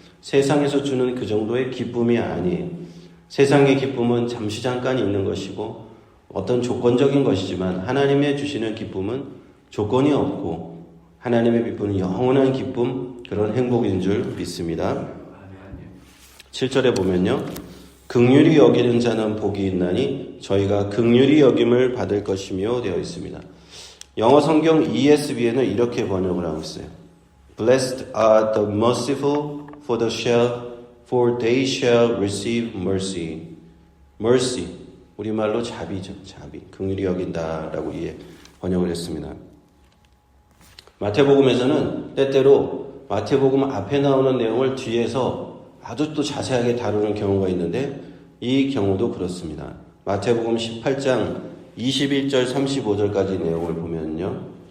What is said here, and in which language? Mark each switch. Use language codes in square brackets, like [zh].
[ko] 세상에서 주는 그 정도의 기쁨이 아니에요. 세상의 기쁨은 잠시 잠깐 있는 것이고 어떤 조건적인 것이지만 하나님의 주시는 기쁨은 조건이 없고 하나님의 기쁨은 영원한 기쁨, 그런 행복인 줄 믿습니다. 7절에 보면요. 긍휼히 여기는 자는 복이 있나니 저희가 긍휼히 여김을 받을 것이며 되어 있습니다. 영어 성경 ESV에는 이렇게 번역을 하고 있어요. [en] Blessed are the merciful for they shall receive mercy. [ko] mercy. 우리말로 자비죠. 자비. 긍휼히 여긴다라고 번역을 했습니다. 마태복음에서는 때때로 마태복음 앞에 나오는 내용을 뒤에서 아주 또 자세하게 다루는 경우가 있는데 이 경우도 그렇습니다. 마태복음 18장 21절 35절까지 내용을 보면요.